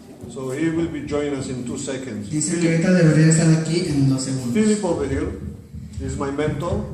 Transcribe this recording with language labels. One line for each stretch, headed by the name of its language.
English: So he will be joining us in 2 seconds.
Spanish: Dice que ahorita debería estar aquí en 2 segundos.
English: Philip over here is my mentor.